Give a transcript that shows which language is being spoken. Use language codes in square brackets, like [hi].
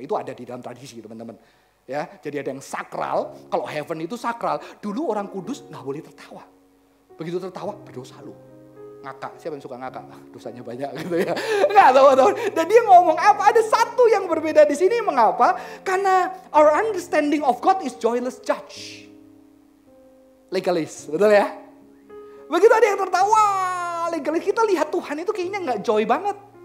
[id] Itu ada di dalam tradisi teman-teman. Ya, jadi ada yang sakral. Kalau heaven itu sakral. Dulu orang kudus gak boleh tertawa. Begitu tertawa, berdosa lu. Ngakak, siapa yang suka ngakak? Dosanya banyak gitu ya. Nggak tahu. Dan dia ngomong apa? Ada satu yang berbeda di sini. Mengapa? [en] Karena our understanding of God is joyless judge. [id] Legalis, betul ya? Begitu ada yang tertawa, legalis, kita lihat Tuhan itu kayaknya nggak joy banget.